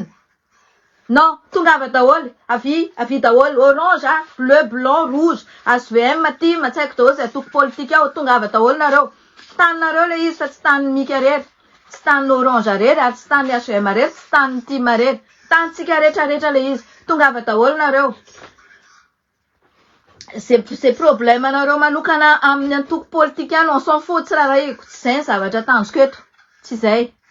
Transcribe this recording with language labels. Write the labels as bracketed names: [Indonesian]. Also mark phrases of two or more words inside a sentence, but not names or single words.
[Malagasy] Non, tongava daholo, avy daholo, [French] orange, bleu, blanc, rouge, [Malagasy] HVM, TIM, tsy haiko daholo izay atoko politika ao, tongava daholo nareo. Taninareo le izy fa tsy tanin'ny mika rery, tsy tanin'ny orange rery, ary tsy tanin'ny HVM rery, tsy tanin'ny TIM rery. Tanintsika rehetrarehetra le izy, tongava daholo nareo. [French] C'est problème [Malagasy] nareo manokana amin'ny antoko politika any, [French] on s'en fout, [Malagasy] tsy raharaiko, tsy izay ny zavatra tanjoko eto, tsy izay.